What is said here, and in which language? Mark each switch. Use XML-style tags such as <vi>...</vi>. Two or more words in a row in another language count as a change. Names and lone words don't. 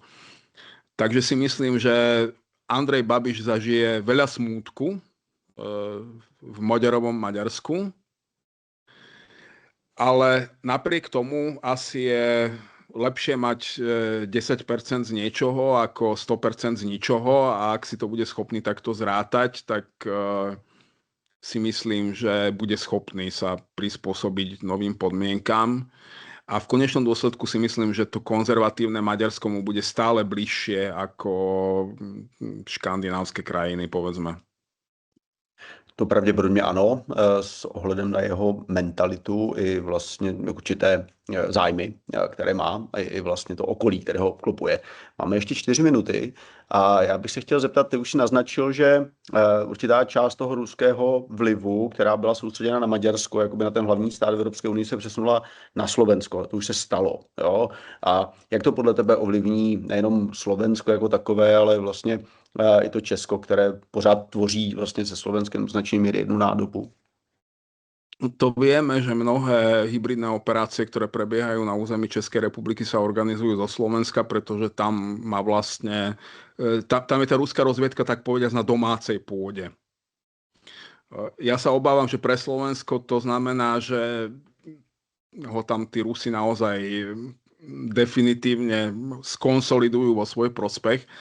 <sk>Takže si myslím, že Andrej Babiš zažije veľa smútku v Maďarovom Maďarsku, ale napriek tomu asi je lepšie mať 10% z niečoho ako 100% z ničoho, a ak si to bude schopný takto zrátať, tak si myslím, že bude schopný sa prispôsobiť novým podmienkam. A v konečnom dôsledku si myslím, že to konzervatívne Maďarsko mu bude stále bližšie ako škandinávské krajiny, povedzme.</sk> <cs>To pravděpodobně ano, s ohledem na jeho mentalitu i vlastně určité zájmy, které má, a i vlastně to okolí, které ho obklopuje. Máme ještě 4 minuty a já bych se chtěl zeptat, ty už si naznačil, že určitá část toho ruského vlivu, která byla soustředěna na Maďarsko, jakoby na ten hlavní stát Evropské unie, se přesunula na Slovensko. To už se stalo. Jo? A jak to podle tebe ovlivní nejenom Slovensko jako takové, ale vlastně i to Česko, které pořád tvoří vlastně se Slovenskem</cs> <sk>do značnej miery</sk> <cs>jednu nádobu?</cs> <sk>To vieme, že mnohé hybridné operácie, ktoré prebiehajú na území Českej republiky, sa organizujú zo Slovenska, pretože tam má vlastne, tam je tá ruská rozviedka, tak povediať, na domácej pôde. Ja sa obávam, že pre Slovensko to znamená, že ho tam tí Rusi naozaj definitívne skonsolidujú vo svoj prospech.</sk>